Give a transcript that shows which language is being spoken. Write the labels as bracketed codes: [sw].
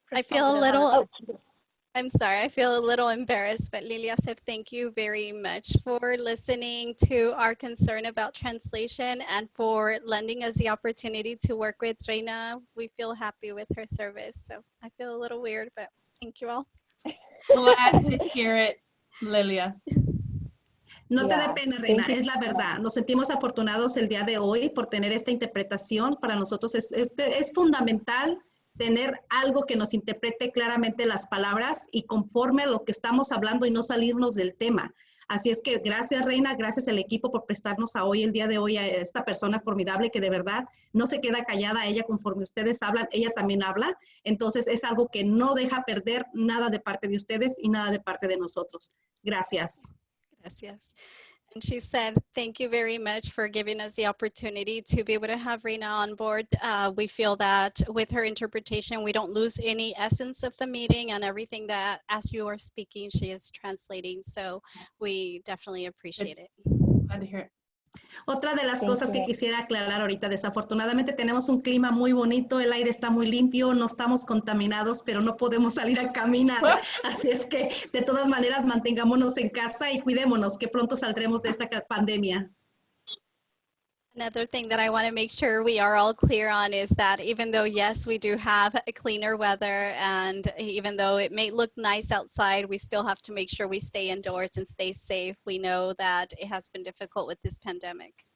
[en] I feel a little, I'm sorry, I feel a little embarrassed, but Lilia said thank you very much for listening to our concern about translation and for lending us the opportunity to work with Reina. We feel happy with her service. So I feel a little weird, but thank you all. Glad to hear it, Lilia. [es] No te dé pena, Reina, es la verdad. Nos sentimos afortunados el día de hoy por tener esta interpretación. Para nosotros es fundamental tener algo que nos interprete claramente las palabras y conforme a lo que estamos hablando y no salirnos del tema. Así es que gracias, Reina, gracias al equipo por prestarnos el día de hoy a esta persona formidable que de verdad no se queda callada. Ella, conforme ustedes hablan, ella también habla. Entonces es algo que no deja perder nada de parte de ustedes y nada de parte de nosotros. Gracias. Gracias. [en] And she said, thank you very much for giving us the opportunity to be able to have Reina on board. We feel that with her interpretation, we don't lose any essence of the meeting and everything that as you are speaking, she is translating. So we definitely appreciate it. Glad to hear it. [es] Otra de las cosas que quisiera aclarar ahorita, desafortunadamente tenemos un clima muy bonito, el aire está muy limpio, no estamos contaminados, pero no podemos salir a caminar. Así es que de todas maneras mantengámonos en casa y cuidémonos, que pronto saldremos de esta pandemia. [en] Another thing that I want to make sure we are all clear on is that even though, yes, we do have a cleaner weather and even though it may look nice outside, we still have to make sure we stay indoors and stay safe. We know that it has been difficult with this pandemic.